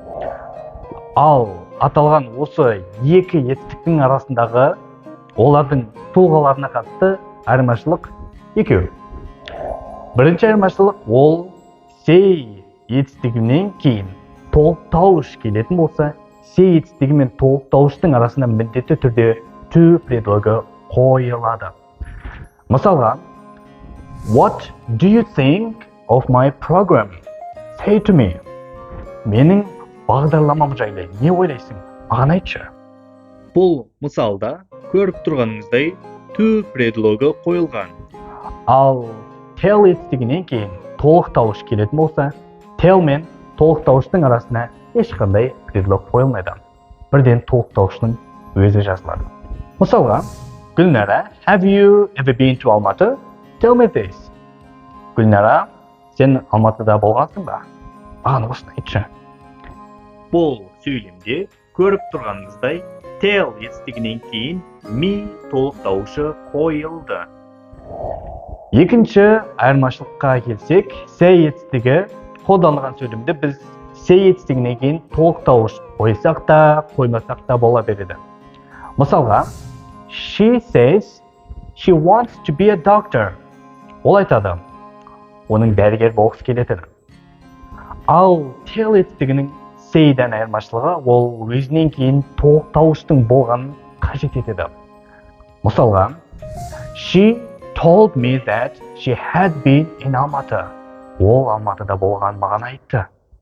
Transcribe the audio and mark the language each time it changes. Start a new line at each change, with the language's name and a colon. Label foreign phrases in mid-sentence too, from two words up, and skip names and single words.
Kazakh: Ал аталған осы екі етістіктің арасындағы олардың тұлғаларына қатысты айырмашылық екеу. Бірінші айырмашылық ол Say етістігінен кейін толықтауыш келетін болса, Say етістігі мен толықтауыштың арасында міндетті түрде to предлогі қойылады. Мысалға,
English: What do you think of my program? Say to me.
Kazakh: Менің бағдарламам жайлы не ойлайсың? Маған айтшы. Бұл мысалда көріп тұрғаныңыздай to предлогі қойылған. Ал tell етістігінен кейін толықтауыш келетін болса, tell мен толықтауыштың арасына ешқандай предлог қойылмайды. Бірден толықтауыштың өзі жазылады. Мысалға, Гүлнара,
English: have you ever been to Almaty? Tell me this.
Kazakh: Гүлнара, сен Алматыда болғансың ба? Маған осыны айтшы. Бұл сөйлемде көріп тұрғаныңыздай tell етістігінен кейін me толықтауышы қойылды. Екінші айырмашылыққа келсек, say етістігі қолданылған сөйлемде біз say етістігінен кейін толықтауыш қойсақ та, қоймасақ та бола береді. Мысалға,
English: She says she wants to be a doctor.
Kazakh: Ол айтады, оның дәрігер болғысы келеді. Ал tell етістігінің say'дан айырмашылығы ол өзінен кейін толықтауыштың болғанын қажет етеді. Мысалға,
English: She told me that she had been in Almaty.
Kazakh: Ол Алматыда болған маған айтты.